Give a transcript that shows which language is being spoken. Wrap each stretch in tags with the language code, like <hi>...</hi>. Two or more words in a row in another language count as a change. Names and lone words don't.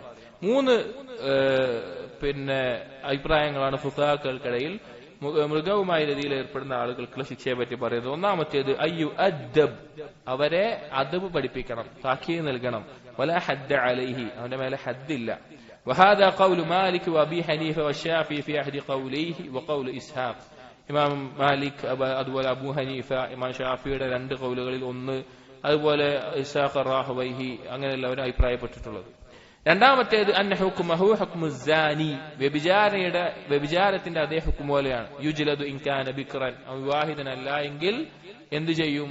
<ml>3 അഭിപ്രായങ്ങളാണ് ഫുഖഹാക്കൾക്കിടയിൽ മൃഗവുമായി രതിയിൽ ഏർപ്പെടുന്ന ആളുകൾക്കുള്ള ശിക്ഷയെ പറ്റി പറയുന്നത്. ഒന്നാമത്തേത്</ml> <ar>أي أدب,</ar> <ml>അവരെ അദബ് പഠിപ്പിക്കണം, താക്കീത് നൽകണം.</ml> <ar>ولا حد عليه,</ar> <ml>അവന്റെ മേലെ ഹദ്ദില്ല.</ml> <ar>وهذا قول مالك وابي حنيفه والشافعي في احد قوليه وقول اسحاق.</ar> <ml>ഇമാം മാലിക്, അതുപോലെ അബൂ ഹനീഫ, ഇമാം ഷാഫിയുടെ 2 ഖൗലുകളിൽ ഒന്ന്, അതുപോലെ ഇസ്ഹാഖ് റാഹവൈഹി, അങ്ങനെയുള്ളവർ അഭിപ്രായപ്പെട്ടിട്ടുള്ളത്. രണ്ടാമത്തേത്</ml> <ar>أن حكمه حكم الزاني,</ar> <ml>വ്യഭിചാരത്തിന്റെ അതേ ഹുക്ം പോലെയാണ്.</ml> <ar>يجلد إن كان بكرا,</ar> <ml>വിവാഹിതനല്ല എങ്കിൽ എന്തു ചെയ്യും?</ml>